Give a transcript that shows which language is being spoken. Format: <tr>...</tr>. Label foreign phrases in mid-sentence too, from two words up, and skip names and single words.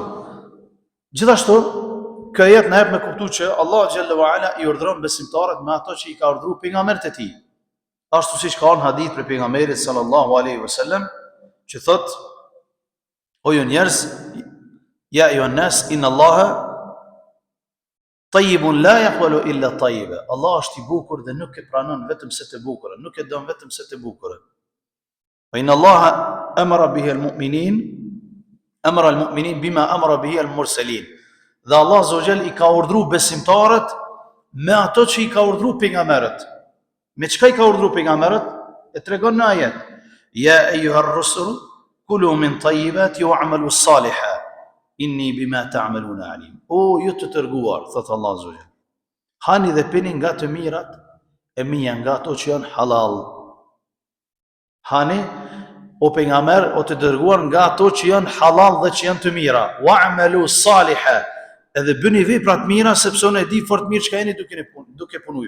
<sq>Gjithashtu, kjo jetë na jep me kuptu që Allah xhallahu ala i urdhëron besimtarët me ato që i ka urdhëruar pejgamberët e tij. Ashtu siç ka në hadith për pejgamberin</sq> <ar>صلى الله عليه وسلم,</ar> <sq>që thot: O ju njerëz,</sq> <ar>يا أيها الناس إن الله طيب لا يقبل إلا طيبا.</ar> <sq>Allah është i bukur dhe nuk e pranon vetëm se të bukurën, nuk e don vetëm se të bukurën.</sq> <ar>وإن الله أمر به المؤمنين بما أمر به المرسلين.</ar> <sq>Dhe Allah</sq> <ar>عز وجل</ar> <sq>i ka urdhëruar besimtarët me ato që i ka urdhëruar pejgamberët. Me çka i ka urdhëruar pejgamberët? E tregon në ajet:</sq> <ar>يا أيها الرسل كلوا من الطيبات واعملوا صالحا إني بما تعملون عليم.</ar> <sq>O ju të tërguar, thot Allah</sq> <ar>عز وجل,</ar> <sq>hani dhe pini nga të mirat e mia, nga ato që janë halal. Hani, o pejgamber, o të dërguar, nga ato që janë halal dhe që janë të mira.</sq> <ar>واعملوا صالحا,</ar> <sq>edhe bëni vepra të mira sepse unë e di fort mirë çka jeni duke punuar.</sq>